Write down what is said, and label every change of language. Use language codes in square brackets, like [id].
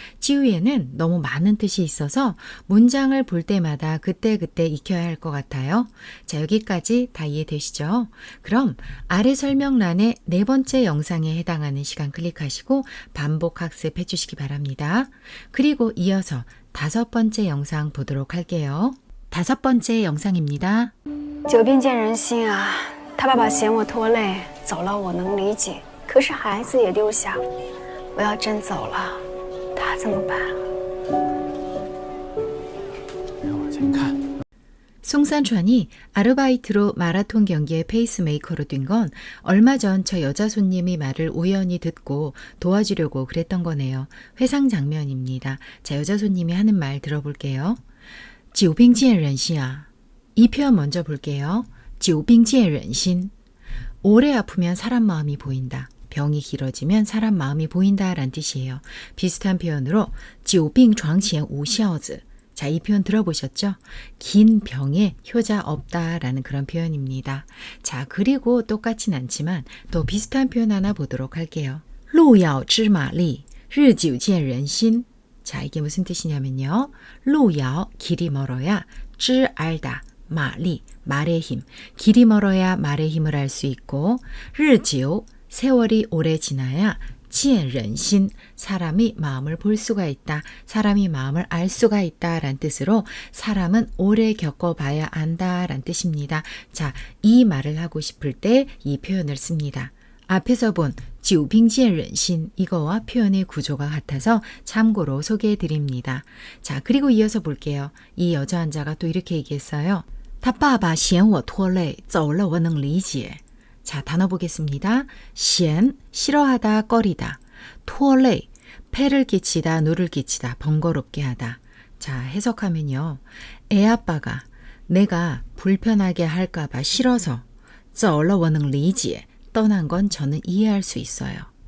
[ko] 지우에는 너무 많은 뜻이 있어서 문장을 볼 때마다 그때그때 익혀야 할 것 같아요. 자, 여기까지 다 이해되시죠? 그럼 아래 설명란에 네 번째 영상에 해당하는 시간 클릭하시고 반복 학습해 주시기 바랍니다. 그리고 이어서 다섯 번째 영상 보도록 할게요. 다섯 번째 영상입니다. [zh] 久病见人心啊，他爸爸嫌我拖累，走了我能理解，可是孩子也丢下，我要真走了，他怎么办？往前看。 [ko] 송산川이 아르바이트로 마라톤 경기에 페이스메이커로 뛴 건 얼마 전 저 여자 손님이 말을 우연히 듣고 도와주려고 그랬던 거네요. 회상 장면입니다. 자, 여자 손님이 하는 말 들어볼게요. [zh] 久病见人心啊. [ko] 이 표현 먼저 볼게요. [zh] 久病见人心. [ko] 오래 아프면 사람 마음이 보인다. 병이 길어지면 사람 마음이 보인다란 뜻이에요. 비슷한 표현으로 [zh] 久病床前无孝子. [ko] 자, 이 표현 들어보셨죠? 긴 병에 효자 없다라는 그런 표현입니다. 자, 그리고 똑같진 않지만 또 비슷한 표현 하나 보도록 할게요. [zh] 路遥知马力,日久见人心. [ko] 자, 이게 무슨 뜻이냐면요. 路遥, 길이 멀어야, 知 알다, 마리, 말의 힘. 길이 멀어야 말의 힘을 알 수 있고, 日久, 세월이 오래 지나야 见人心, 사람이 마음을 볼 수가 있다, 사람이 마음을 알 수가 있다라는 뜻으로 사람은 오래 겪어봐야 안다라는 뜻입니다. 자, 이 말을 하고 싶을 때 이 표현을 씁니다. 앞에서 본 [zh] 久病见人心 [ko] 이거와 표현의 구조가 같아서 참고로 소개해 드립니다. 자, 그리고 이어서 볼게요. 이 여자 환자가 또 이렇게 얘기했어요. [zh] 他爸爸嫌我拖累走了我能理解. [ko] 자, 단어 보겠습니다. 嫌, 싫어하다, 꺼리다. 拖累, 폐를 끼치다, 누를 끼치다, 번거롭게 하다. 자, 해석하면요. 애 아빠가 내가 불편하게 할까 봐 싫어서 [zh] 走了我能理解, [ko] 떠난 건 저는 이해할 수 있어요.